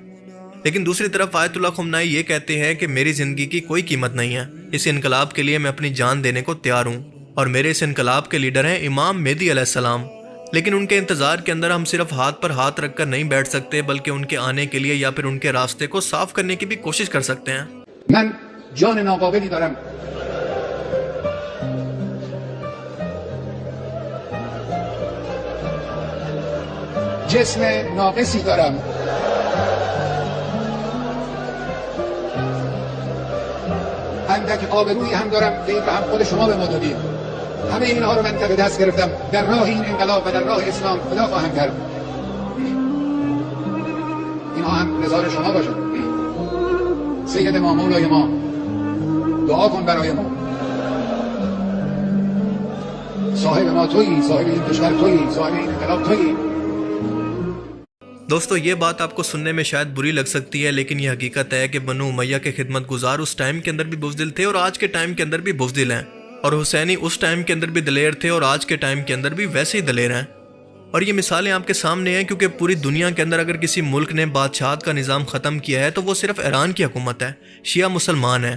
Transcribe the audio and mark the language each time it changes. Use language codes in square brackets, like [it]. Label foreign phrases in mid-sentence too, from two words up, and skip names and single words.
[hi] लेकिन दूसरी तरफ आयतुल्लाह खमनाई ये कहते हैं कि मेरी जिंदगी की कोई कीमत नहीं है, इस इनकलाब के लिए मैं अपनी जान देने को तैयार हूँ और मेरे इस इनकलाब के लीडर हैं इमाम मेहदी अलैहिस्सलाम। लेकिन उनके इंतजार के अंदर हम सिर्फ हाथ पर हाथ रखकर नहीं बैठ सकते, बल्कि उनके आने के लिए या फिर उनके रास्ते को साफ करने की भी कोशिश कर सकते हैं। [fa] من جان ناقابلی دارم، جسم ناقصی دارم، اندک آبرویی هم دارم که این رو هم خود شما به ما دادید. همه اینها رو من تک دست گرفتم، در راه این انقلاب و در راه اسلام فدا خواهم کرد. اینها هم نظار شما باشد. سید ما، مولای ما، دعا کن برای ما. صاحب ما تویی، صاحب این کشور تویی، صاحب این انقلاب تویی. [hi] दोस्तों ये बात आपको सुनने में शायद बुरी लग सकती है, लेकिन ये हकीकत है कि बनु उमैया के खिदमत गुजार उस टाइम के अंदर भी बुज़दिल थे और आज के टाइम के अंदर भी बुज़दिल हैं, और हुसैनी उस टाइम के अंदर भी दलेर थे और आज के टाइम के अंदर भी वैसे ही दलेर हैं। और ये मिसालें आपके सामने हैं, क्योंकि पूरी दुनिया के अंदर अगर किसी मुल्क ने बादशाहत का निज़ाम ख़त्म किया है तो वो सिर्फ ईरान की हुकूमत है, शिया मुसलमान है।